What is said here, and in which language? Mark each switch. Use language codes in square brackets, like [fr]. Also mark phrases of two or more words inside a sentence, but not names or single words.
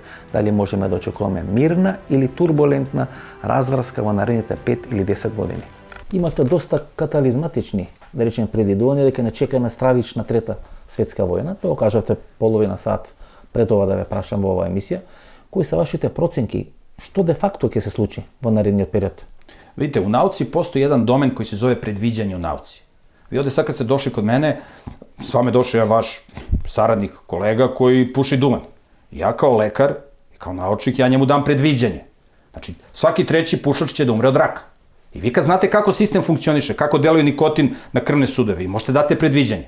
[mk] Дали можеме да очекуваме мирна или турбулентна разврска во наредните 5 или 10 години? Имавте доста катализматични, да речем, предвидувања дека не чека на стравична трета светска војна. Тоа кажавте половина сат пред ова да ве прашам во оваа емисија. Кои се вашите проценки? Што де факто ќе се случи во наредниот период? [sr] Vidite, u nauci postoji jedan domen koji se zove predviđanje u nauci. Vi ovde sad kad ste došli kod mene, s vama je došao jedan vaš saradnik, kolega koji puši duvan. Ja kao lekar i kao naučnik, ja njemu dam predviđanje. Znači, svaki treći pušač će da umre od raka. I vi kad znate kako sistem funkcioniše, kako deluje nikotin na krvne sudove, vi možete dati predviđanje.